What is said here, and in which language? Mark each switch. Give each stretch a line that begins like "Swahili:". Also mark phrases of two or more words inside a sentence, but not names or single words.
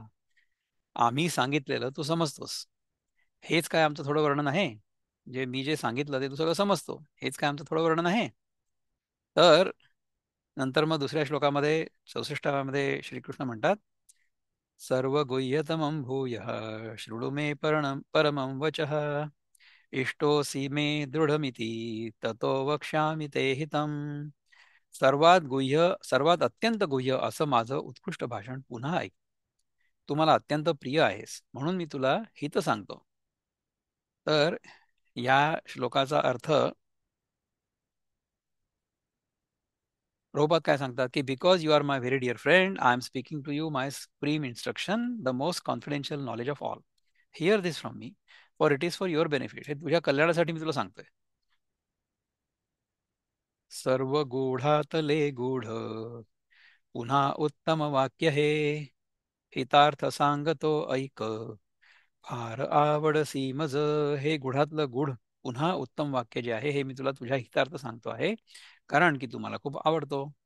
Marathi: आम्ही सांगितलेलं तू समजतोस. हेच काय आमचं थोडं वर्णन आहे? जे मी जे सांगितलं ते तू सगळं समजतो, हेच काय आमचं थोडं वर्णन आहे? तर नंतर मग दुसऱ्या श्लोकामध्ये 64 मध्ये श्रीकृष्ण म्हणतात,
Sanskrit: सर्व गुह्यतमं भूयः शृणु मे परमं वचः, इष्टोऽसि मे दृढमिति ततो वक्ष्यामि ते हितम्.
Marathi: सर्वात गुह्य, सर्वात अत्यंत गुह्य असं माझं उत्कृष्ट भाषण पुन्हा ऐक. तू मला अत्यंत प्रिय आहेस म्हणून मी तुला हित सांगतो. तर या श्लोकाचा अर्थ प्रभुपाद काय सांगतात की
English: because you are my very dear friend, I am speaking to you my supreme instruction, the most confidential knowledge of all. hear this from me, for it is for your benefit.
Marathi: हे तुझ्या कल्याणासाठी मी तुला सांगतोय. सर्व गूढातले गूढ, पुन्हा उत्तम वाक्य हे, हितार्थ सांगतो ऐक, फार आवडसी मज. हे गुढातलं गुढ पुन्हा उत्तम वाक्य जे आहे हे मी तुला तुझ्या हितार्थ सांगतो आहे, कारण की तू मला खूप आवडतो.